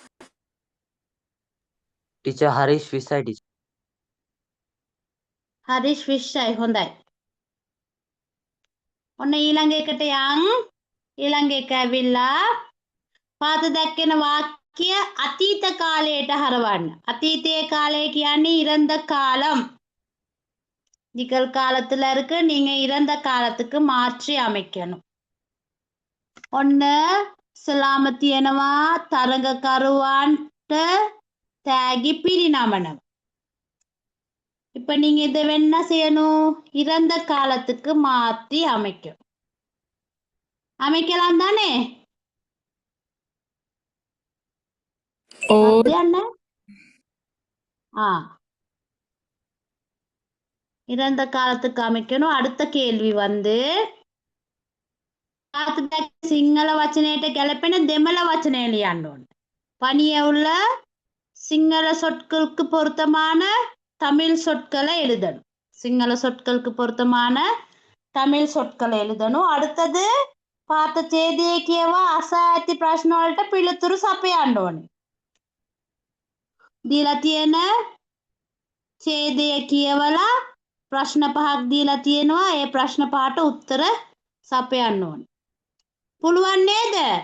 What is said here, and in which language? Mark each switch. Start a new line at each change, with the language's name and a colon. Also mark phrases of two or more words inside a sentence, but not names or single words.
Sinhala: ටීචර් හරිෂ් 20යි ටීචර්. හරිෂ් 20යි. හොඳයි. ඔන්න ඊළඟ එකට යන්. ඊළඟ එක ඇවිල්ලා පාත දැක්කෙන වාක්‍ය අතීත කාලයට හරවන්න. අතීතයේ කාලය කියන්නේ
Tamil: இறந்த காலம். நிகழ்காலத்துல இருக்கு. நீங்க இறந்த காலத்துக்கு மாற்றி அமைக்கணும்.
Sinhala: ඔන්න සලාම තියෙනවා. තරඟකරුවන්ට තෑගි පිරිනමනවා.
Tamil: இப்ப நீங்க இதை என்ன செய்யணும்? இறந்த காலத்துக்கு மாற்றி அமைக்கும். அமைக்கலாம் தானே? ஓ அது என்ன? இறந்த காலத்துக்கு அமைக்கணும். அடுத்த கேள்வி வந்து
Sinhala: සිංහල වචනයට ගැලපෙන දෙමළ වචනය ලියන්න ඕන.
Tamil: பணிய உள்ள சிங்கள சொற்களுக்கு பொருத்தமான தமிழ் சொற்களை எழுதணும். சிங்கள சொற்களுக்கு பொருத்தமான தமிழ் சொற்களை எழுதணும்.
Sinhala: அடுத்தது පාත ඡේදයේ කියවා අසා ඇති ප්‍රශ්න වලට පිළිතුරු සපයන්න ඕනේ. දීලා තියෙන ඡේදය කියවලා ප්‍රශ්න පහක් දීලා තියෙනවා. ඒ ප්‍රශ්න පහට උත්තර සපයන්න ඕනේ. පුළුවන් නේද?